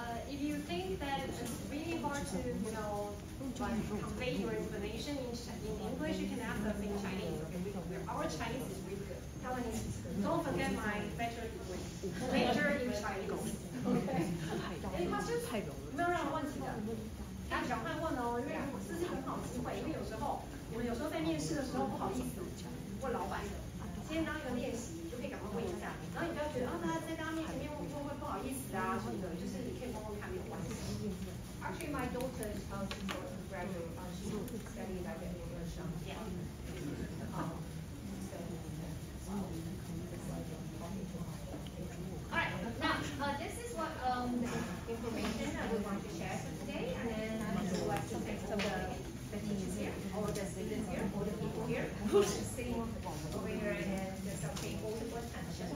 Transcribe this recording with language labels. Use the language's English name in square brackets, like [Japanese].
[English] If you think that it's really hard to, you know, like convey your explanation in English, you can ask us in Chinese. Okay? Our Chinese is really good. Taiwanese is good. Don't forget my major in Chinese. Any questions? [Chinese] 没有任何问题的。大家赶快问哦，因为这是很好的机会。因为有时候我们有时候在面试的时候不好意思问老板，今天当一个练习，就可以赶快问一下。然后你不要觉得大家在大家面前面问会不好意思啊什么的，就是你可以问问看没有关系。 [English] Actually, my daughter, she's going to graduate. She studied at the university. Yeah. Alright, now this is what the information that we want to share for today, and then I'm going to like something for the teachers here, or the students here, or the people here, sitting over here and just paying all the attention.